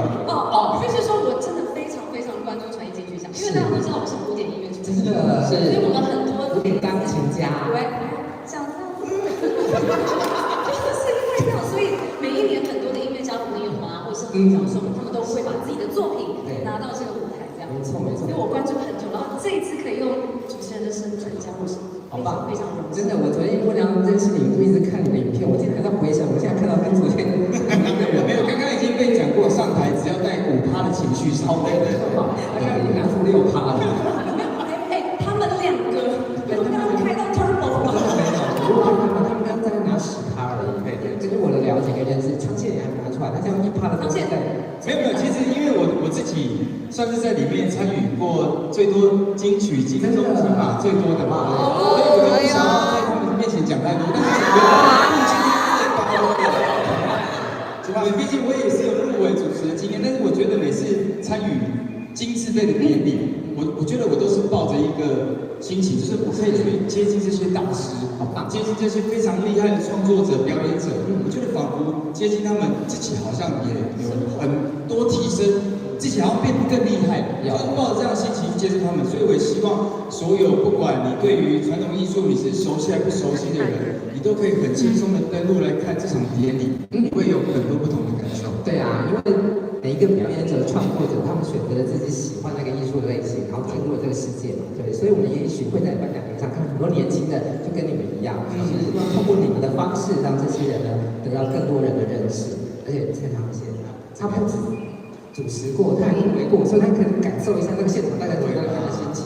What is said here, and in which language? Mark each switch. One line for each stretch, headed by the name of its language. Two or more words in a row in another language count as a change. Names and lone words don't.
Chinese: 我必須說，我真的非常關注傳藝金曲獎，因為大家都知道我是古典音樂主持人，所以我們很多古典鋼琴家。對，講到，就是因為這樣，所以每一年很多的音樂家朋友啊，或者是教授，他們都會把自己的作品拿到這個舞台，這樣。沒錯。所以我關注很久，然後這一次可以用主持人的身份加入，好棒，非常榮幸。真的，我昨天不良認識你，就一直看你的影片，我今天還在回想，我現在看到跟昨天沒有，剛剛已經被講過，上台只要帶5%的情緒上。對，大概已經拿出6%了。他們2個，我剛剛開到 turbo。沒有，他們剛剛在拿10%而已。對，根據我的了解跟認識，昌憲也還沒拿出來，他這樣1%的東西在。沒有，其實因為我自己算是在裡面參與過最多金曲金鐘獎嘛，最多的嘛，所以我就不想要在他們面前講太多，但是我覺得畢竟我也是有入圍主持的經驗，但是我覺得每次參與金字輩的典禮，我覺得我都是抱着一個心情，就是我可以去接近這些大師，接近這些非常厲害的創作者、表演者，我覺得仿佛接近他們，自己好像也有很多提升，自己好像變得更厲害，就是抱着這樣的心情去接觸他們，所以我也希望所有不管你對於傳統藝術你是熟悉還不熟悉的人，你都可以很輕鬆的登錄來看這場典禮，你會有很多不同的感受。對啊，因為每一個表演者、創作者，他們選擇了自己喜歡那個藝術的類型，然後進入了這個世界嘛，對，所以我們也許會在頒獎台上看很多年輕的，就跟你們一樣，希望通過你們的方式，讓這些人呢得到更多人的認識，而且蔡昌憲他不止主持過，他還入圍過，所以他可能感受一下那個現場大家怎樣的心情。